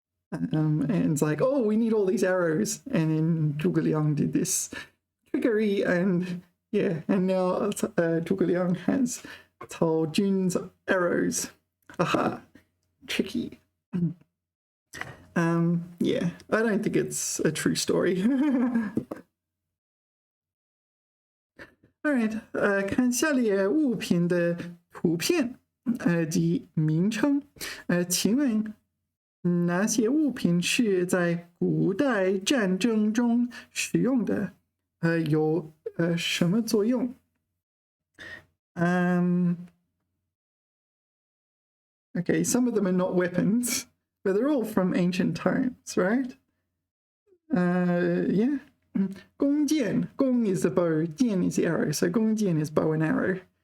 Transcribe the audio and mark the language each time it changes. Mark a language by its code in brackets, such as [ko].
[en] And it's like, oh, we need all these arrows. And then Zhuge Liang did this trickery, and now Zhuge Liang has Cao Jun's arrows. Aha, tricky. I don't think it's a true story. [zh] Alright, 看下列物品的图片及名称，请问哪些物品是在古代战争中使用的？有什么作用？ [en] Okay, some of them are not weapons, but they're all from ancient times, right? Yeah. 弓箭, gong is the bow, 箭 is the arrow, so 弓箭 is bow and arrow.